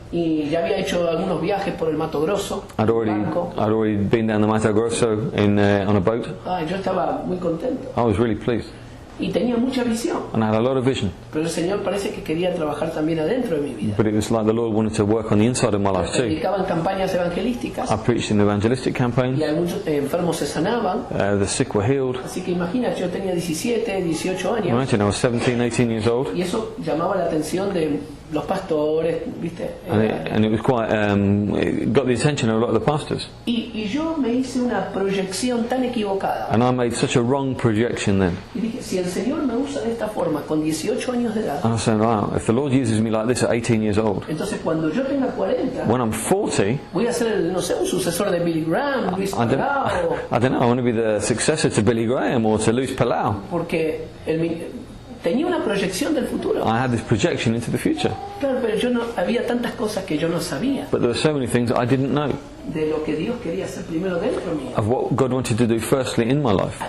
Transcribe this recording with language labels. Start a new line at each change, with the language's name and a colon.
Spanish: Y ya había hecho algunos viajes por el Mato Grosso.
English: I'd already been down the Mato Grosso on a boat.
Spanish: Yo estaba muy contento.
English: I was really pleased.
Spanish: Y tenía mucha visión.
English: And I had a lot of vision.
Spanish: Pero el Señor parece que quería trabajar también adentro de mi vida.
English: But it was like the Lord wanted to work on the inside of my life too.
Spanish: Predicaban campañas evangelísticas.
English: I preached in evangelistic campaigns.
Spanish: Y muchos enfermos se sanaban.
English: The sick were healed.
Spanish: Así que imagínate, yo tenía 17, 18 años.
English: Imagine, I was 17, 18 years old.
Spanish: Y eso llamaba la atención de los pastores, ¿viste?
English: And it was quite, it got the attention of a lot of the pastors.
Spanish: Y yo me hice una proyección tan equivocada.
English: And I made such a wrong projection then.
Spanish: Y dije, si el Señor me usa de esta forma con 18 años de edad,
English: I was saying, wow, if the Lord uses me like this at 18 years old,
Spanish: entonces cuando yo tenga 40,
English: when I'm 40,
Spanish: voy a ser, no sé, un sucesor de Billy Graham, Luis
English: I don't know, I want to be the successor to Billy Graham or to Luis Palau.
Spanish: Porque tenía una proyección del futuro.
English: I had this projection into the future.
Spanish: Claro, pero había tantas cosas que yo no sabía.
English: But there were so many things that I didn't know
Spanish: De lo que Dios quería hacer primero dentro mío.
English: of what God wanted to do firstly in my life,